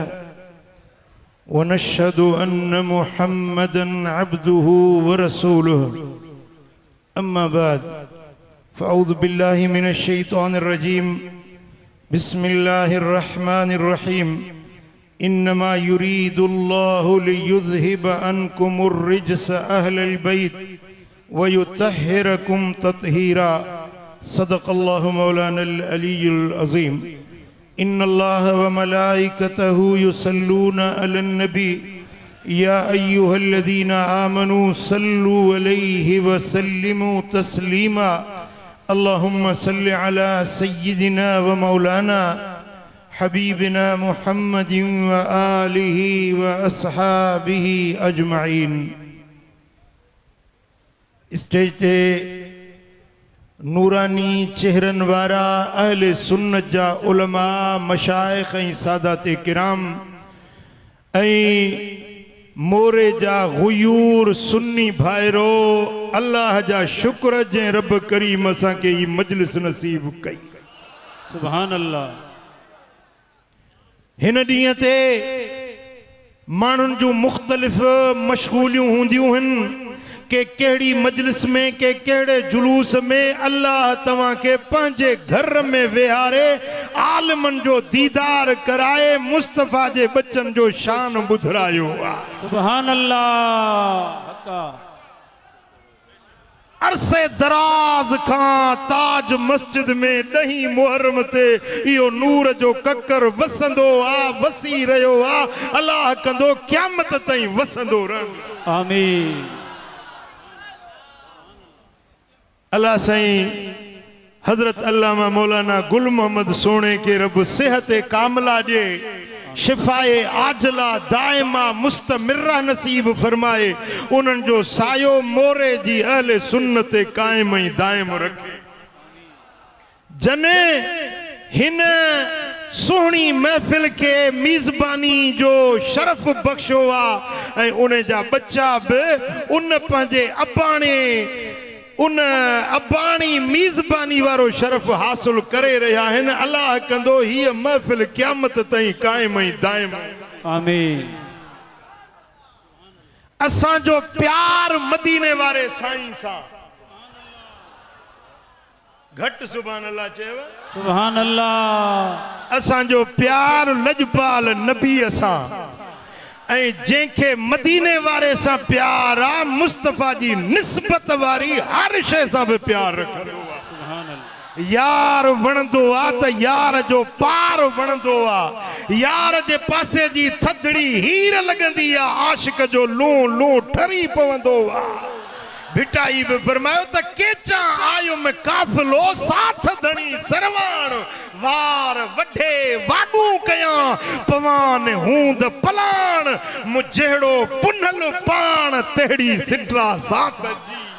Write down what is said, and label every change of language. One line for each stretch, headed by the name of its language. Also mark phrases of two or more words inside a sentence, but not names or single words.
Arabic: ونشهد أن محمدا عبده ورسوله أما بعد فأعوذ بالله من الشيطان الرجيم بسم الله الرحمن الرحيم إنما يريد الله ليذهب عنكم الرجس أهل البيت ويطهركم تطهيرا. صدق الله مولانا العلي العظيم. إن الله وملائكته يصلون على النبي يا أيها الذين آمنوا صلوا عليه وسلموا تسليما. اللهم صل على سيدنا ومولانا حبيبنا محمد وآله وأصحابه أجمعين.
Sindhi: स्टेज ते नूरानी चेहरन वारा अहले सुन्नत जा उलमा मशाइख ऐं सादाते किराम ऐं मोरे जा गुयूर सुन्नी भाइरो अल्लाह जा शुक्र जंहिं रब करीम असांखे ही मजलिस नसीब कई।
Arabic: سبحان الله.
Sindhi: हिन ॾींहं ते माण्हुनि जूं मुख़्तलिफ़ मशगूलियूं हूंदियूं आहिनि के केड़ी मजलिस में के केड़े जुलूस में अल्लाह तवां के पंहिंजे घर में वेहारे आलमन जो दीदार कराए मुस्तफ़ा जे बच्चन जो शान ॿुधरायो आ।
Arabic: سبحان الله.
Sindhi: अरसे दराज खां ताज मस्जिद में 10 मुहर्रम ते इहो नूर जो ककर वसंदो आ, वसी रहियो आ। अल्लाह कंदो क़यामत ताईं वसंदो रहंदो। आमीन। अल्लाह साईं हजरत अल्लामा मौलाना गुल मोहम्मद सोने के रब सेहत कामला दे, शिफाए आजला दायमा मुस्तमिर्रा नसीब फरमाए। उन्हनि जो सायो मोरे जी अहले सुन्नत कायम ऐं दायम रखे। जने हिन सुहणी महफिल के मीज़बानी जो शरफ बख्शो आ ऐं उन जा बच्चा भी उन पंहिंजे अबाणे उन अबाणी मीज़बानी वारो शरफ हासिल करे रहा है। अल्लाह कंदो ही महफिल क़यामत ताईं कायम ऐं दायम। आमीन। असां जो प्यार मदीने वारे साईं सां घट
Arabic: سبحان الله
Sindhi: चेव।
Arabic: سبحان الله.
Sindhi: असां जो प्यार लजपाल नबी सां ऐं जंहिंखे मदीने वारे सां प्यार आ मुस्तफ़ा जी निस्बत वारी हर शइ सां भी प्यार रखंदो आ।
Arabic: سبحان الله.
Sindhi: यार वणंदो आ त यार जो पार वणंदो आ। यार जे पासे जी थदड़ी हीर लगंदी आ, आशिक जो लूं लूं ठरी पवंदो आ। भिटाई भी फरमायो त केचा आयो में काफिलो साथ धनी सरवान वार वढे वागू कया पवान हूंद पलान मुझेड़ो पुनल पान तेड़ी सिटरा साथ जी।